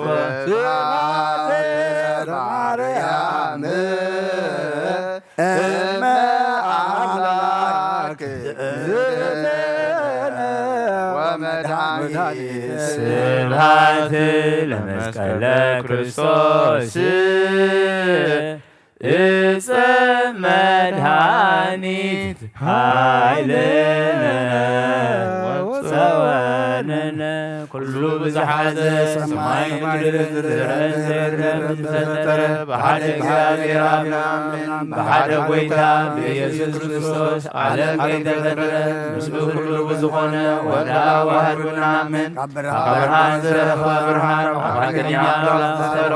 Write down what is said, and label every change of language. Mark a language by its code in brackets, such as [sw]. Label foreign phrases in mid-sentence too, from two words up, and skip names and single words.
[gez] ስብሐት ለማርያም እመ አምላክ ወመድኃኒት ስብሐት ለመስቀለ ክርስቶስ እፀ መድኃኒት ኃይልነ ወፀወንነ [ti] ኩሉ ብዝሓዘ ሰማይ ምድር ዝፈጠረ ብሓደ እግዚአብሔር አብን ብሓደ ጎይታ ብኢየሱስ ክርስቶስ ዓለም ከይተፈጠረ ምስሉ ኩሉ ብዝኾነ ወልደ አብ ዋሕድ ንአምን ካብ ብርሃን ዝተረኸበ ብርሃን ሓቀኛ አምላክ ዝተረኸበ